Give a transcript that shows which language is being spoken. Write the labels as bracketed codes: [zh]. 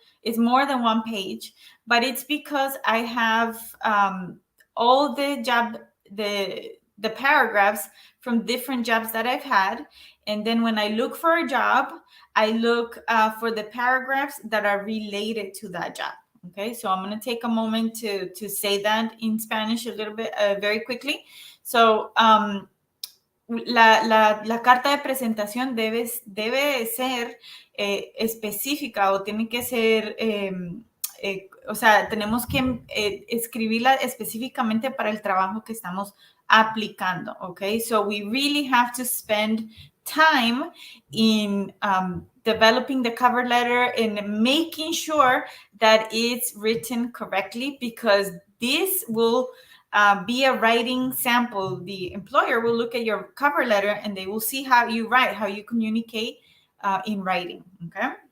[en] It's more than one page, but it's because I have all the paragraphs from different jobs that I've had. And then when I look for a job, I look for the paragraphs that are related to that job. Okay, so I'm going to take a moment to say that in Spanish a little bit, very quickly. [es] So, la carta de presentación debe ser específica o tiene que ser, o sea, tenemos que escribirla específicamente para el trabajo que estamos aplicando, okay? [en] So we really have to spend time in developing the cover letter and making sure that it's written correctly, because this will be a writing sample. The employer will look at your cover letter and they will see how you write, how you communicate in writing, okay?